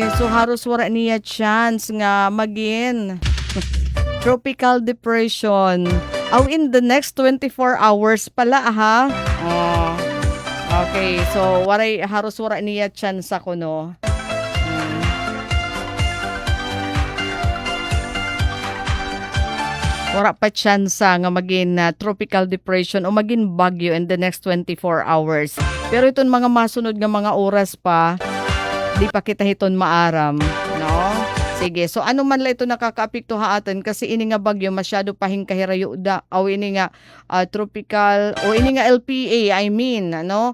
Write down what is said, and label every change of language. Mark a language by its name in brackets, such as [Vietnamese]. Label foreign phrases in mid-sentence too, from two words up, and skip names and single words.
[Waray] So haros wala niya chance nga maging [English] tropical depression. In the next 24 hours [Waray] pala ha. Okay, so haros wala niya chance ako no. Wala pa chance nga maging [English] tropical depression [Waray] o maging bagyo [English] in the next 24 hours. [Waray] Pero itong mga masunod nga mga oras pa, di pa kita hiton maaram, no? Sige, so ano man la ito nakakaapekto ha atin kasi ini nga bagyo masyado pahing kahirayo da o ini nga tropical o ini nga LPA no?